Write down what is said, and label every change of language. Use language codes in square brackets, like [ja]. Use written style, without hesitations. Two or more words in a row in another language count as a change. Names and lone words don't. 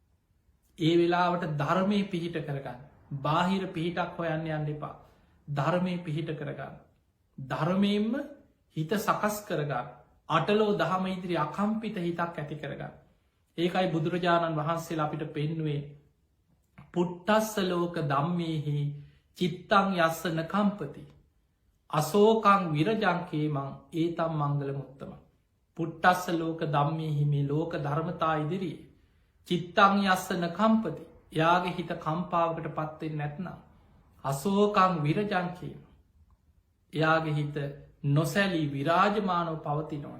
[si] ඒ වෙලාවට ධර්මය පිහිට කරගන්න. බාහිර පිහිටක් හොයන්න යන්න එපා. ධර්මය පිහිට කරගන්න. ධර්මයෙන්ම හිත සකස් කරගන්න. අටලෝ දහම ඉදිරි අකම්පිත හිතක් ඇති කරගන්න. ඒකයි බුදුරජාණන් වහන්සේලා අපිට පෙන්නුවේ [pi] පුට්ටස්ස ලෝක දම්මේහි චිත්තං යස්සන කම්පති. අසෝකං විරජංකේමං ඒතම් මංගල මුත්තම. පුට්ටස්ස ලෝක දම්මේහි [si] මේ ලෝක ධර්මතා ඉදිරියේ [pi] චිත්තං යස්සන කම්පති. [si] යාගේ හිත කම්පාවකට පත්වෙන් නැත්නම්. [pi] අසෝකං විරජංකේම. [si] එයාගේ හිත නොසැලී විරාජමානව පවතිනවන.